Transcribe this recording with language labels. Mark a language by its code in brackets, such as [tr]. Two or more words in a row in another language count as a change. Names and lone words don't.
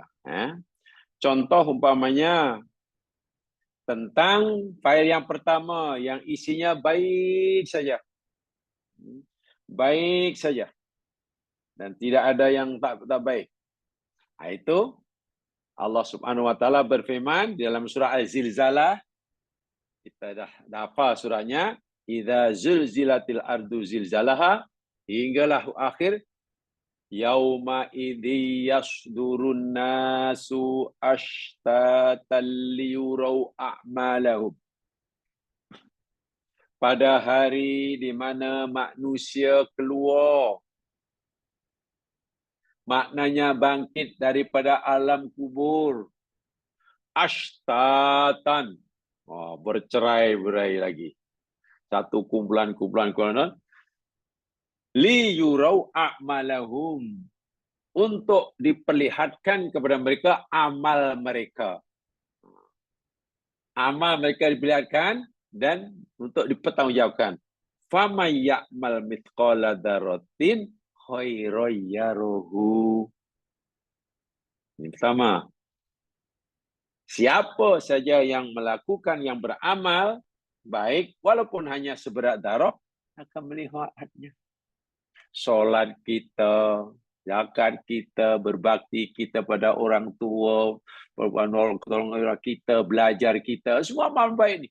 [ms] Contoh umpamanya tentang file yang pertama yang isinya baik saja. Baik saja. Dan tidak ada yang tak baik. Nah, itu Allah [ar] سبحانه وتعالى [ms] berfirman di dalam surah Al-Zilzalah. Kita dah hafal surahnya, [ar] إذا زلزلت الأرض زلزالها, [ms] hinggalah akhir, [ar] يومئذ يصدر الناس أشتاتا ليروا أعمالهم. [ms] Pada hari di mana manusia keluar, maknanya bangkit daripada alam kubur, ashtatan, bercerai-berai lagi. Satu kumpulan [ar] ليروا أعمالهم, [ms] untuk diperlihatkan kepada mereka amal mereka. Amal mereka diperlihatkan dan untuk dipertanggungjawabkan. [ar] فمن يعمل مثقال ذرة خيرا يره. [ms] Ini pertama. Siapa saja yang melakukan, yang beramal baik, walaupun hanya seberat darah, akan melihatnya. Solat kita, zakat kita, berbakti kita pada orang tua, tolong orang kita, belajar kita, semua amal baik ni.